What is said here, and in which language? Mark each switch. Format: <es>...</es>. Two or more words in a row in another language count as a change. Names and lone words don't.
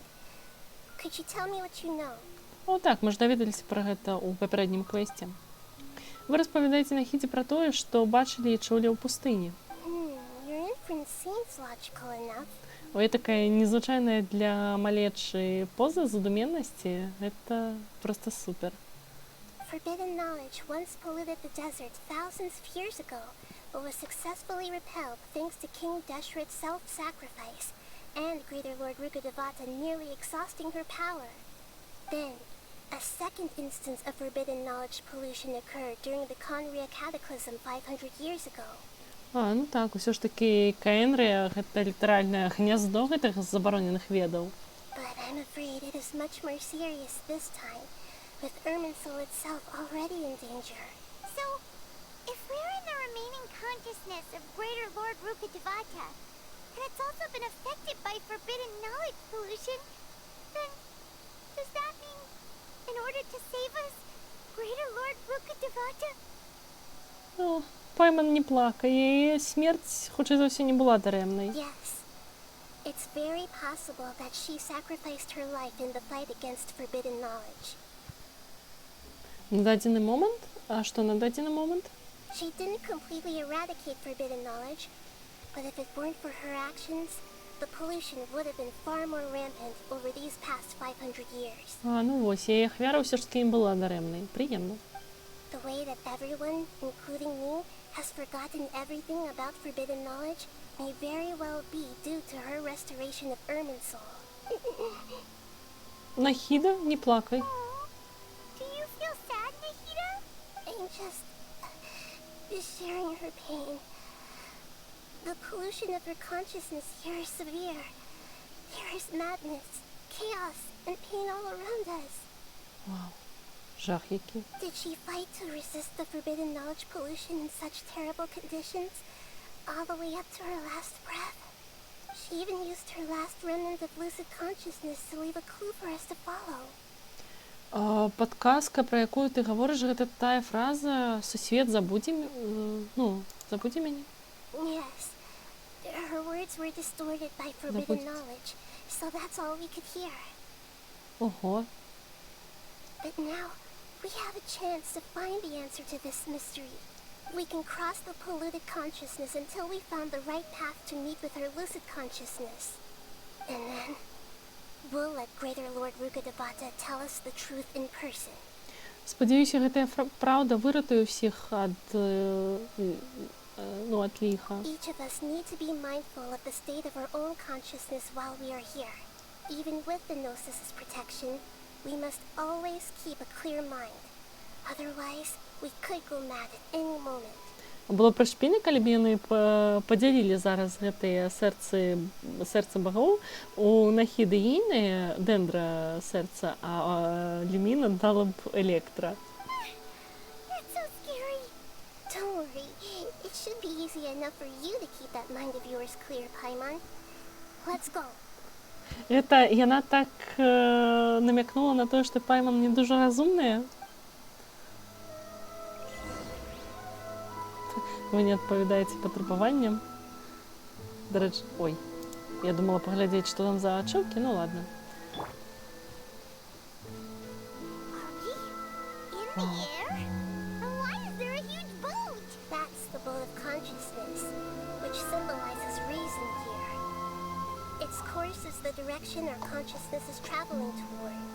<en>Could you tell me what you know?</en> <be>О, так, мы ж даведаліся пра гэта ў папярэднім квесце. Вы распавядаеце на хіце пра тое, што бачылі і чулі ў пустыні.</be> <en>Your inference seems logical enough.</en> <be>Ой, такая незвычайная для малечы поза задуменнасці. Гэта проста супер.</be> <en>Forbidden knowledge once polluted the desert thousands of years ago, but was successfully repelled thanks to King Deshret's self-sacrifice and Greater Lord Rukkhadevata nearly exhausting her power. Then, a second instance of forbidden knowledge pollution occurred during the Conria Cataclysm 500 years ago.</en> <be>А, ну так, усё ж такі Каэнрыя гэта літаральнае гняздо гэтых забароненых ведаў.</be> <en>But I'm afraid it is much more serious this time, with Irminsul itself already in danger. So, if we're in the remaining consciousness of Greater Lord Rukkhadevata, and it's also been affected by forbidden knowledge pollution, then does that mean, in order to save us, Greater Lord Rukkhadevata?</en> <be>Ну, Пайман не плакай, яе смерць, хутчэй за ўсё, не была дарэмнай.</be> <en>Yes. It's very possible that she sacrificed her life in the fight against forbidden knowledge.</en> <be>На дадзены момант? А што на дадзены момант?</be> <en>She didn't completely eradicate forbidden knowledge, but if it weren't for her actions, the pollution would have been far more rampant over these past 500 years.</en> <be>А, ну вось, яе ахвяра ўсё ж такі не была дарэмнай. Прыемна.</be> <en>The way that everyone, including me, has forgotten everything about forbidden knowledge may very well be due to her restoration of Irminsul.</en> <be>Нахіда, не плакай.</be> <en>Do you feel sad, Nahida? I'm just sharing her pain. The pollution of her consciousness here is severe. There is madness, chaos, and pain all around us.</en> <be>Вау, жах який.</be> <en>Did she fight to resist the forbidden knowledge pollution in such terrible conditions, all the way up to her last breath? She even used her last remnant of lucid consciousness to leave a clue for us to follow.</en> <be>Падказка, пра якую ты гаворыш, гэта тая фраза «Сусвет, забудзі забудзі мяне».</be> <en>Yes. Her words were distorted by forbidden knowledge, so that's all we could hear. Ого. But now, we have a chance to find the answer to this mystery. We can cross the polluted consciousness until we found the right path to meet with our lucid consciousness. And then, we'll let Greater Lord Rukkhadevata tell us the truth in person.</en> <be>Спадзяюся, гэтая праўда выратуе ўсіх ад ад ліха.</be> <en>Each of us need to be mindful of the state of our own consciousness while we are here. Even with the Gnosis' protection, we must always keep a clear mind. Otherwise, we could go mad at any moment.</en> <be>Было б прышпільна, калі б яны падзялілі зараз гэтыя сэрцы багоў у Нахіды ейныя дэндра сэрца, а Люміна дала б электра.</be> <en>That's so scary. Don't worry. It should be easy enough for you to keep that mind of yours clear, Paimon. Let's go.</en> <be>Это яна так намякнула на тое, што Пайман</be> <uk>не дуже</uk> <be>разумная. Вы не адпавядаеце патрабаванням. Дарэчы, ой, я думала паглядзець, што там за ачоўкі,</be> <ru>ну ладно.</ru> <en>In the air? And why is there a huge boat? That's the boat of consciousness, which symbolizes reason here. Its course is the direction our consciousness is traveling towards.</en>